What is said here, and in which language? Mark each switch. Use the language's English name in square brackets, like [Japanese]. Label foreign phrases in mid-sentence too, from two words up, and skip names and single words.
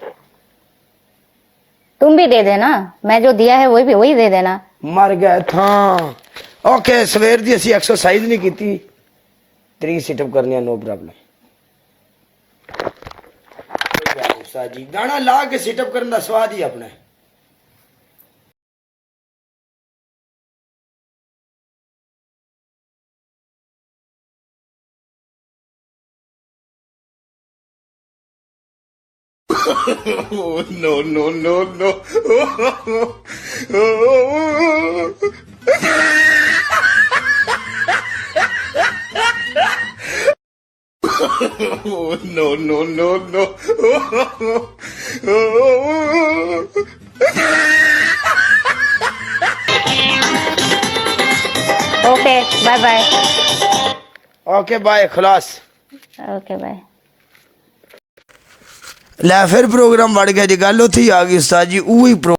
[Hindi] तुम भी दे देना, मैं जो दिया है वही दे देना। मर गया था। [Punjabi] ओके ਸਵੇਰ ਦੀ ਅਸੀ ਐਕਸਰਸਾਈਜ਼ ਨਹੀਂ ਕੀ, 30 ਸੀਟਅਪ ਕਰਨੀ ਹੈ, [English] no problem. [Hindi] उस्ताद जी गाना ला के सीटअप करने का स्वाद ही अपना है। [English] Oh, no, no, no, no. Oh, no, no, no, no. okay bye bye. okay bye, खलास। okay bye. [Punjabi] ਲੈ ਫਿਰ ਪ੍ਰੋਗਰਾਮ ਬੜ੍ਹ ਗਿਆ ਜੀ, ਗੱਲ ਉੱਥੇ ਹੀ ਆ ਗਈ ਉਸਤਾਦ ਜੀ।